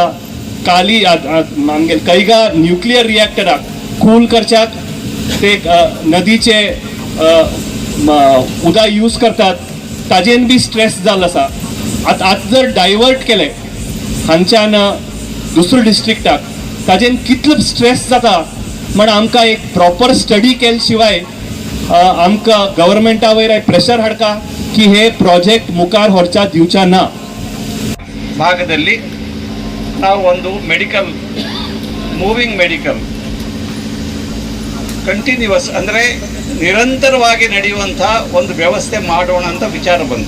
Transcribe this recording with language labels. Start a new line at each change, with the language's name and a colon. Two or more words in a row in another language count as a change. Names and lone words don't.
Konkani: काली आमगे कैगा न्यूक्लियर रिएक्टराक कूल करच्याक ते नदीचे उदक यूज करतात, ताजेन बी स्ट्रेस जाल्लो आसा. आतां जर डायवर्ट केले हांगच्यान दुसऱ्या डिस्ट्रिक्टाक, ताजेन कितलो स्ट्रेस जाता म्हण आमकां एक
English: proper study
Konkani: केले शिवाय आमकां गव्हर्नमेंटा वयर प्रेशर हाडका की हे प्रोजेक्ट मुखार व्हरचो दिवचो ना.
Kannada: ಭಾಗದಲ್ಲಿ ನಾವು ಒಂದು ಮೆಡಿಕಲ್, ಮೂವಿಂಗ್ ಮೆಡಿಕಲ್ ಕಂಟಿನ್ಯೂಸ್ ಅಂದರೆ ನಿರಂತರವಾಗಿ ನಡೆಯುವಂಥ ಒಂದು ವ್ಯವಸ್ಥೆ ಮಾಡೋಣ ಅಂತ ವಿಚಾರ ಬಂತು.